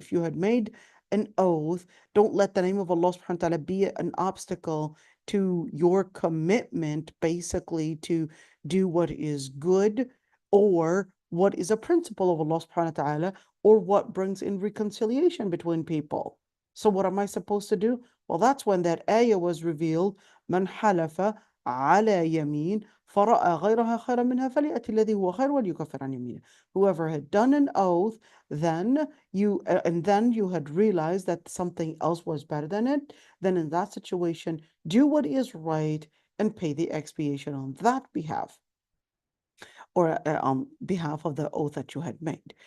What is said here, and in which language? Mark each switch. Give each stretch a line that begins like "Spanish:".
English: If you had made an oath, don't let the name of Allah subhanahu wa ta'ala be an obstacle to your commitment, basically to do what is good or what is a principle of Allah subhanahu wa ta'ala or what brings in reconciliation between people. So what am I supposed to do? Well, that's when that ayah was revealed.
Arabic: من حلف على يمين فرأى غيرها خيرا منها فليأتي الذي هو خير وليكفر عن يمينه.
English: Whoever had done an oath, then you had realized that something else was better than it, then in that situation, do what is right and pay the expiation on that behalf or on behalf of the oath that you had made.